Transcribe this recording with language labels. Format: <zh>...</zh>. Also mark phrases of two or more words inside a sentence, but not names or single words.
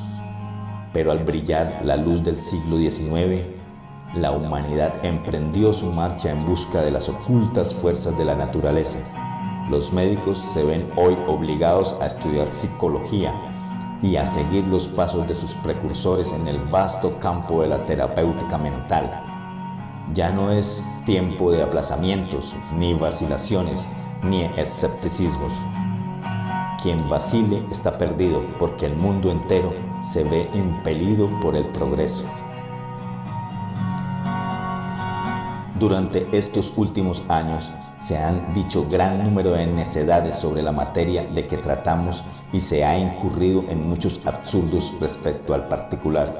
<es>Pero al brillar la luz del siglo XIX, la humanidad emprendió su marcha en busca de las ocultas fuerzas de la naturaleza. Los médicos se ven hoy obligados a estudiar psicología y a seguir los pasos de sus precursores en el vasto campo de la terapéutica mental. Ya no es tiempo de aplazamientos, ni vacilaciones, ni escepticismos. Quien vacile está perdido, porque el mundo entero se ve impelido por el progreso. Durante estos últimos años se han dicho gran número de necedades sobre la materia de que tratamos y se ha incurrido en muchos absurdos respecto al particular.</es>